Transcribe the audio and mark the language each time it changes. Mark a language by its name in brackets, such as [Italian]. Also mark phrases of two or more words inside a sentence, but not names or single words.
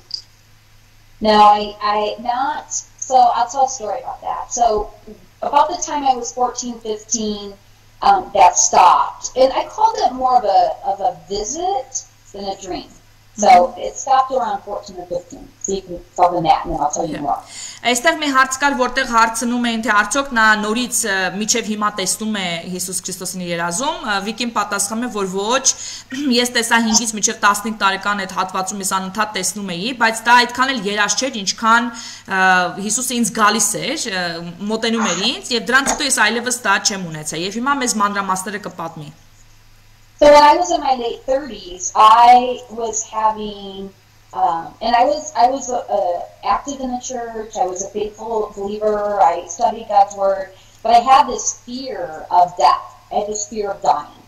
[English] No, I not. So I'll tell a story about that. So about the time I was 14, 15, that stopped. And I called it more of a visit than a dream. So it stopped around 14 or 15. So you can tell them that and then I'll tell you more. [Armenian] Այստեղ մի հարց կար, որտեղ հարցնում էին, թե արդյոք նա նորից միջև հիմա տեսնում է Հիսուս Քրիստոսին երազում, Վիկին պատասխանում է, որ ոչ, ես տեսա 5-ից մինչև 15 տարեկան այդ հատվածում ես անընդհատ տեսնում էի, բայց դա այդքան էլ երազ չէր, ինչքան Հիսուսը ինձ գալիս էր, մոտենում էր ինձ, եւ դրանից հետո ես այլևս դա չեմ ունեցել, եւ հիմա մեզ մանրամասները կպատմի։ [English] So when I was in my late 30s, I was having and I was active in the church. I was a faithful believer. I studied God's word, but I had this fear of death. I had this fear of dying.